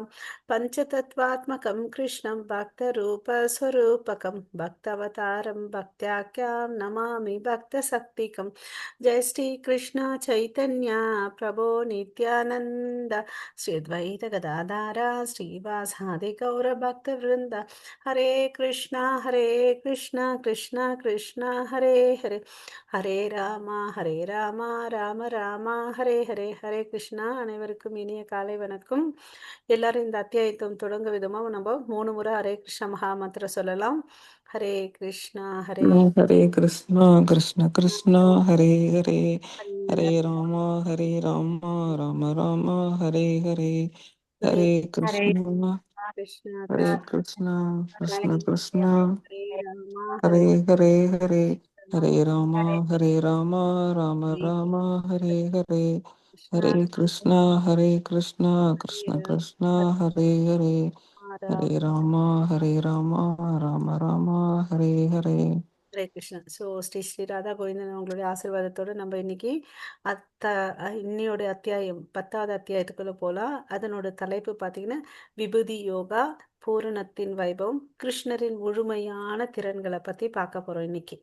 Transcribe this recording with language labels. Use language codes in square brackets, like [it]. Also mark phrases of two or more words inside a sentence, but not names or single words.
[sa] पञ्चतत्त्वात्मकं कृष्णं भक्तरूपस्वरूपकं भक्तवतारं भक्त्याख्यां नमामि भक्तशक्तिकं. जय श्री कृष्ण चैतन्य प्रभो नित्यानंद श्री अद्वैत गदाधर श्रीवासादि गौर भक्तवृंद. हरे कृष्णा कृष्णा कृष्णा हरे हरे हरे राम राम रामा हरे हरे हरे कृष्णा. [ta] அனைவருக்கும் இனிய காலை வணக்கம். எல்லாரும் இந்த அத்தியாயத்தை தொடங்க விதமா நம்ம 3 முறை ஹரே கிருஷ்ண மகா மந்திரம் சொல்லலாம். [sa] हरे कृष्णा हरे कृष्णा कृष्ण कृष्ण हरे हरे हरे ஹரே राम राम राम हरे हरे ஹரே हरे हरे कृष्णा கிருஷ்ணா हरे கிருஷ்ணா कृष्णा ஹரே कृष्ण कृष्ण हरे रामा हरे ஹரே हरे हरे हरे हरे राम राम ஹரே राम हरे हरे கிருஷ்ணா हरे कृष्णा कृष्ण ஹரே कृष्ण ராமா कृष्ण हरे हरे ராமா हरे राम राम राम हरे हरे हरे कृष्णा. [ta] ஸோ ஸ்ரீ ராதா கோவிந்தன் அவங்களுடைய ஆசீர்வாதத்தோடு நம்ம இன்னைக்கு இன்னையோட அத்தியாயம் 10வது அத்தியாயத்துக்குள்ள போகலாம். அதனோட தலைப்பு பார்த்தீங்கன்னா விபூதி யோகா பூரணத்தின் வைபவம் கிருஷ்ணரின் முழுமையான திறன்களை பற்றி பார்க்க போகிறோம் இன்னைக்கு.